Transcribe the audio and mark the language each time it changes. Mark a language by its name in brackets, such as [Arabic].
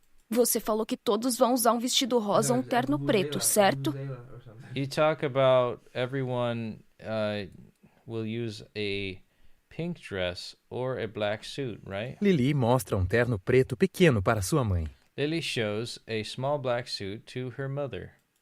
[Portuguese] Você falou que todos vão usar um vestido rosa ou um terno preto, certo? [English] Or something. You talk about everyone will use a pink dress or a black suit, right? [Portuguese] Lily mostra um terno preto pequeno para sua mãe. [English] Lily shows a small black suit to her mother.